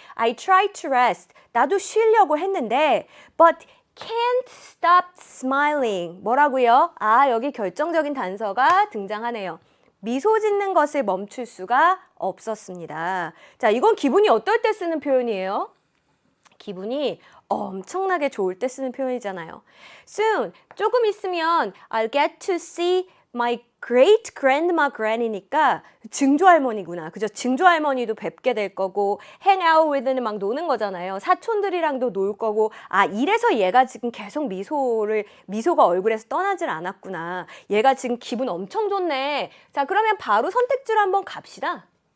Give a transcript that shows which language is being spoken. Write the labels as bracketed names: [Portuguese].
[English] I tried to rest. [Korean] 나도 쉬려고 했는데 [English] But can't stop smiling. [Korean] 뭐라고요? 여기 결정적인 단서가 등장하네요. 미소 짓는 것을 멈출 수가 없었습니다. 자, 이건 기분이 어떨 때 쓰는 표현이에요? 기분이 엄청나게 좋을 때 쓰는 표현이잖아요. [English] Soon, [Korean] 조금 있으면 [English] I'll get to see my great grandma granny니까 증조할머니구나. [Korean] 그죠? 증조할머니도 뵙게 될 거고 hang out with는 막 노는 거잖아요. 사촌들이랑도 놀 거고 이래서 얘가 지금 계속 미소가 얼굴에서 떠나질 않았구나. 얘가 지금 기분 엄청 좋네. 자, 그러면 바로 선택지로 한번 갑시다.